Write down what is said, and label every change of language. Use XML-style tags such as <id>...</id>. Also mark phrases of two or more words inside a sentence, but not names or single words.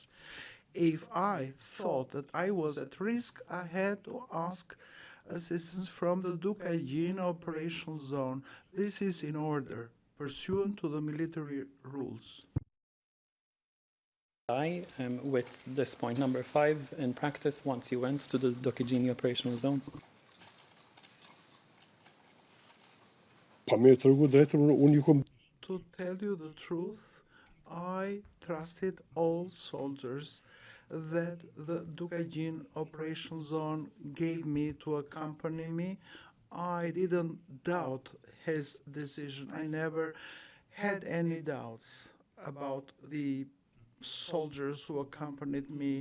<en>If I thought that I was at risk, I had to ask assistance from the Ducagini operational zone. This is in order, pursuant to the military rules. With this point number 5 in practice once you went to the Ducagini operational zone?</en> <sq>pa me tregu drejtën, unë ju kom</sq> <en>To tell you the truth, I trusted all soldiers that the Ducagini operational zone gave me to accompany me. I didn't doubt his decision. I never had any doubts about the soldiers who accompanied me.</en>